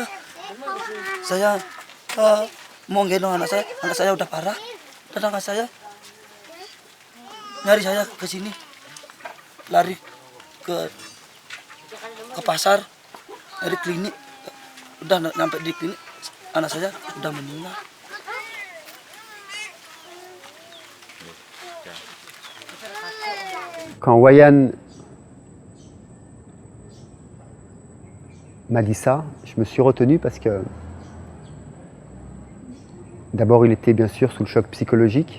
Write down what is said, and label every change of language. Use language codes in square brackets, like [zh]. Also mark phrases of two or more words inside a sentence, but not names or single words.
[id] Saya mau gendong anak saya udah parah, tetangga saya nyari saya ke sini, lari ke pasar, dari klinik, udah nyampe di klinik, anak saya udah meninggal. [fr] Quand Wayan m'a dit ça, je me suis retenu parce que d'abord il était bien sûr sous le choc psychologique.